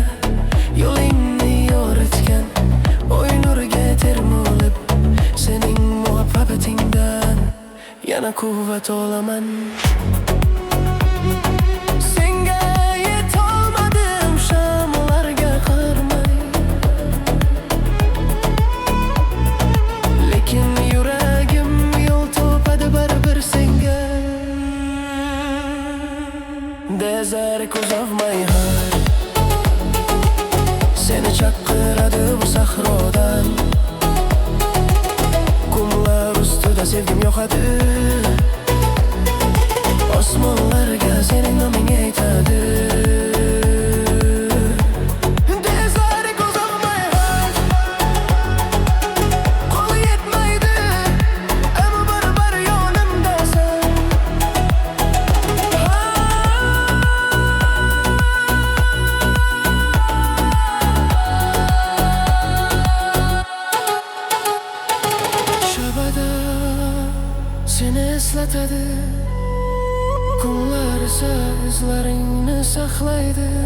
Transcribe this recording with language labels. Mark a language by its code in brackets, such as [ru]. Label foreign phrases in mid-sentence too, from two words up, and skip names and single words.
[uz] Yo'lingni yoritgan oy nuriga termulib, sening muhabbatingdan yana quvvat olaman. Senga yetolmadim shamollarga qaramay, lekin yuragim yo'l topadi baribir senga. [en] Desert echoes of my heart, [uz] seni chaqiradi bu sahrodan. Qumlar ustida sevgim yoqadi, osmonlarga sening noming aytadi. [en] Desert echoes of my heart, [uz] qo'li yetmaydi ammo baribir yonimdasan. Shabada seni eslatadi, kunlar esa izlaringni saqlaydi.